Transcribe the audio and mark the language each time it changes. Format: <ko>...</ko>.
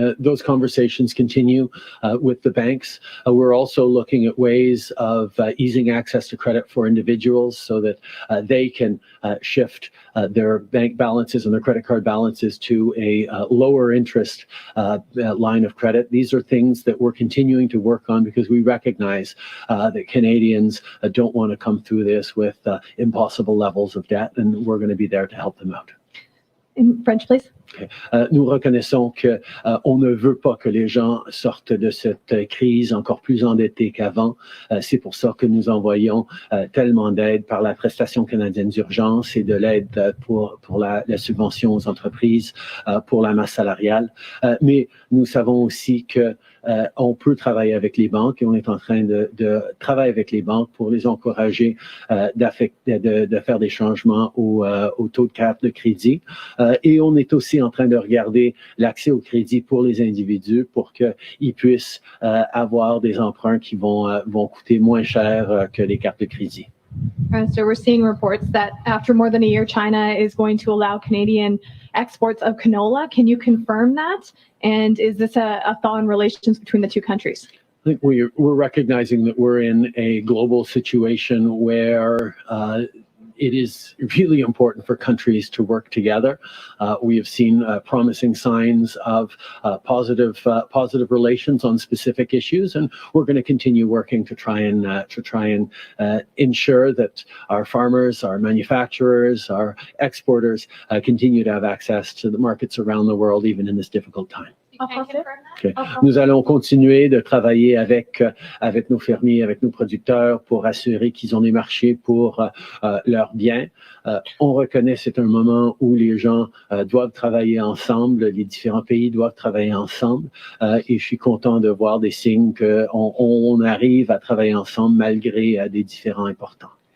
<en>Those conversations continue with the banks. We're also looking at ways of easing access to credit for individuals so that they can shift their bank balances and their credit card balances to a lower interest line of credit. These are things that we're continuing to work on because we recognize that Canadians don't want to come through this with impossible levels of debt, and we're going to be there to help them out. In French, please.</en> <fr>Nous reconnaissons que on ne veut pas que les gens sortent de cette crise encore plus endettés qu'avant. C'est pour ça que nous envoyons tellement d'aide par la prestation canadienne d'urgence et de l'aide pour la subvention aux entreprises, pour la masse salariale. Mais nous savons aussi que on peut travailler avec les banques et on est en train de travailler avec les banques pour les encourager de faire des changements au taux de carte de crédit. Et on est aussi en train de regarder l'accès au crédit pour les individus pour qu'ils puissent avoir des emprunts qui vont coûter moins cher que les cartes de crédit.</fr> <en>So we're seeing reports that after more than a year, China is going to allow Canadian exports of canola. Can you confirm that? And is this a thaw in relations between the two countries? I think we're recognizing that we're in a global situation where it is really important for countries to work together. We have seen promising signs of positive relations on specific issues, and we're going to continue working to try and ensure that our farmers, our manufacturers, our exporters continue to have access to the markets around the world, even in this difficult time. Okay.</en> <fr>Nous allons continuer de travailler avec nos fermiers, avec nos producteurs pour assurer qu'ils ont des marchés pour leurs biens. On reconnaît que c'est un moment où les gens doivent travailler ensemble, les différents pays doivent travailler ensemble, et je suis content de voir des signes qu'on arrive à travailler ensemble malgré des différends importants.</fr>